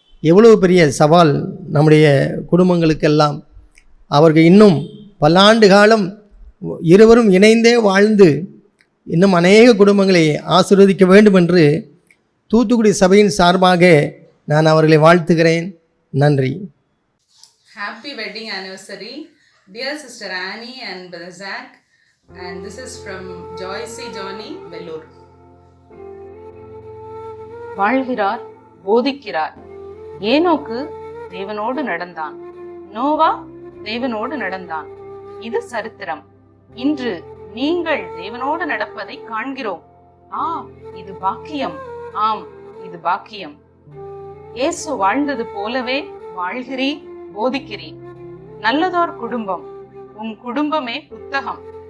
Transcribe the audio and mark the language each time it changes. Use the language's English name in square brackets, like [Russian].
[Tamil] எவ்வளவு பெரிய சவால் நம்முடைய குடும்பங்களுக்கெல்லாம். அவர்கள் இன்னும் பல்லாண்டு காலம் இருவரும் இணைந்தே வாழ்ந்து இன்னும் அநேக குடும்பங்களை ஆசீர்வதிக்க வேண்டும் என்று தூத்துக்குடி சபையின் சார்பாக நான் அவர்களை வாழ்த்துகிறேன். நன்றி. [English] Happy wedding anniversary, dear Sister Annie and Brother Zach, and this is from Joyce Johnny, Vellore. [Tamil] வாழ்கிறார், போதிக்கிறார். ஏனோக்கு தேவனோடு நடந்தான், நோவா தேவனோடு நடந்தான். இது சரித்திரம். இன்று நீங்கள் தேவனோடு நடப்பதை காண்கிறோம். இது பாக்கியம். ஆம், இது பாக்கியம். இயேசு வாழ்ந்தது போலவே வாழ்கிறீர், போதிக்கிறீர். நல்லதோர் குடும்பம். உன் குடும்பமே புத்தகம்.